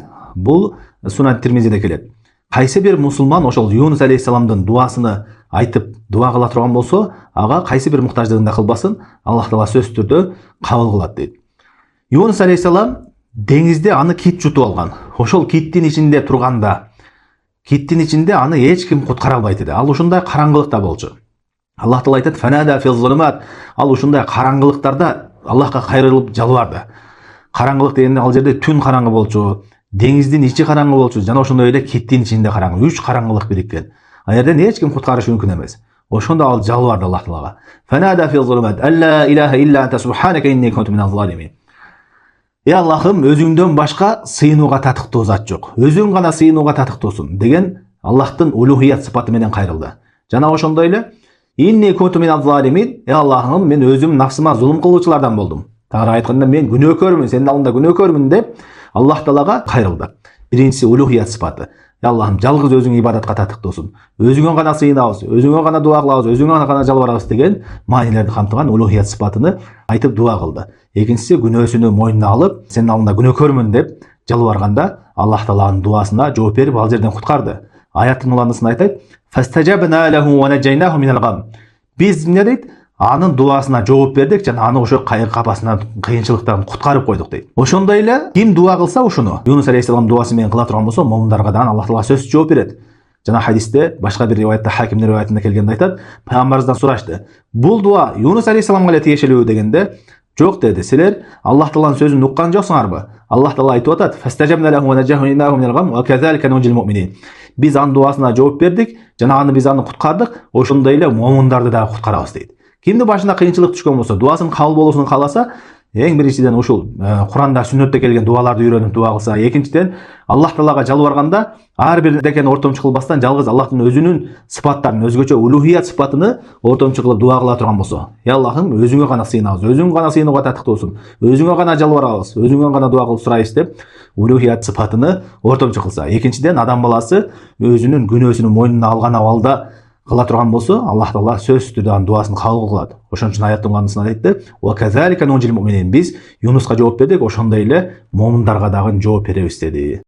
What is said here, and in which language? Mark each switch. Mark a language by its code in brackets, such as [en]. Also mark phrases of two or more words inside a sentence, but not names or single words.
[ky] Бул Сунан Тирмизиде келет. Кайсы бир мусулман ошол Юнус алейхиссаламдын дуасыны айтып дуа кыла турган болсо, ага кайсы бир муктаждыгын да кылбасын, Аллах Таала сөзсүз түрдө кабыл кылат дейт. Юнус алейхиссалам деңизде аны кит жутуп алган. Ошол киттин ичинде турганда, киттин ичинде аны эч ким куткара албайт эди. Ал ушундай караңгылыкта болчу. Аллах Таала айтат: [ar] "فنادى في الظلمات". [ky] Ал ушундай караңгылыктарда Аллахка кайрылып жалбарды. Караңгылык дегенде ал жерде түн караңгы болчу, деңиздин ичи караңгы болчу, жана ошондой эле киттин ичинде караңгы. Үч караңгылык бириккен. Ал жерден эч ким куткарыш мүмкүн эмес. Ошондо ал жалбарды Аллах Таалага. [ar] "فنادى في الظلمات أن لا إله إلا أنت سبحانك إني كنت من الظالمين". [ky] Аллахым, өзүңдөн башка сыйынууга татыктуу зат жок. Өзүң гана сыйынууга татыктуусуң деген Аллахтын улухият сыпаты менен кайрылды. Жана ошондой эле [ar] إني كنت من الظالمين, [ky] Аллахым, мен өзүм нафсыма зулум кылуучулардан болдум. Тагыраак айтканда, мен күнөөкөрмүн, сенин алдыңда күнөөкөрмүн деп Аллах Таалага кайрылды. Биринчиси улухият сыпаты. Аллахым, жалгыз өзүң ибадатка татыктуусуң. Өзүңө гана сыйынабыз, өзүңө гана дуа кылабыз, өзүңө гана жалбарабыз деген маанилерди камтыган улухият сыпатыны айтып дуа кылды. Экинчиси күнөөсүнү мойнуна алып, сенин алдыңда күнөөкөрмүн деп жалбарганда Аллах Тааланын дуасына жооп берип ал жерден куткарды. Аяттын уландысында айтайт: [ar] "فاستجبنا له ونجيناه من الغم". [ky] Биз эмне дейт? Анын дуасына жооп бердик жана аны ошо кайыр капасынан, кыйынчылыктан куткарып койдук дейт. Ошондой эле ким дуа кылса ушуну, Юнус алейхиссалам дуасы менен кыла турган болсо, момундарга да Аллах Таала сөзсүз жооп берет. Жана хадисте, башка бир риваятта, Хакимдин риваятында келгенде айтат, пайгамбарыбыздан сурашты: "Бул дуа Юнус алейхиссаламга эле тиешелүү?" дегенде, "Жок" деди. "Силер Аллах Тааланын сөзүн уккан жоксуңарбы? Аллах Таала айтып атат: [ar] "فاستجبنا له ونجيناه من الغم وكذلك ننجي المؤمنين". [ky] Биз анын дуасына жооп бердик, жана аны биз аны куткардык, ошондой эле момундарды да куткарабыз" дейт. Кимди башына кыйынчылык түшкөн болсо, дуасын кабыл болуусун кааласа, эң биринчиден ушул Куранда, сүннөттө келген дуаларды үйрөнүп дуа кылса, экинчиден Аллах Таалага жалбарганда ар бир декен ортомчу кылбастан жалгыз Аллахтын өзүнүн сыпаттарын, өзгөчө улухият сыпатыны ортомчу кылып дуа кыла турган болсо, Аллахым, өзүңө гана сыйынабыз, өзүң гана сыйынууга татыктуусуң, өзүңө гана жалбарабыз, өзүңө гана дуа кылып сурайбыз деп улухият сыпатыны ортомчу кылса. Экинчиден, адам баласы өзүнүн күнөөсүнүн мойнуна алган абалда кыла турган болсо, Аллах Таала сөзсүз түрдө анын дуасын кабыл кылат. Ошон үчүн аяттын уландысында айтты: [ar] "وكذلك ننجي المؤمنين". [ky] Биз Юнуска жооп бердик, ошондой эле момундарга дагы жооп беребиз деди.